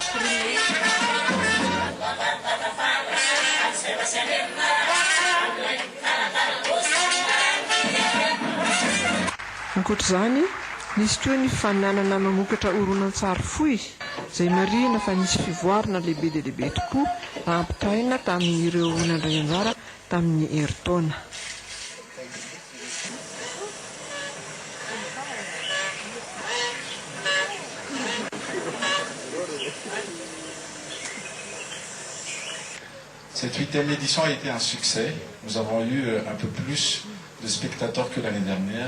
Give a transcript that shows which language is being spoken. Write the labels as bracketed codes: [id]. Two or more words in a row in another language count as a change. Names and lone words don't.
[mg] Ankoatr'izany, nisy koa ny fananana mamokatra horonan-tsary fohy izay marihana fa nisy fivoarana lehibe dia lehibe tokoa raha ampitahaina tamin'ireo nandray anjara tamin'ny herintaona. [fr] Cette 8e édition a été un succès. Nous avons eu un peu plus de spectateurs que l'année dernière.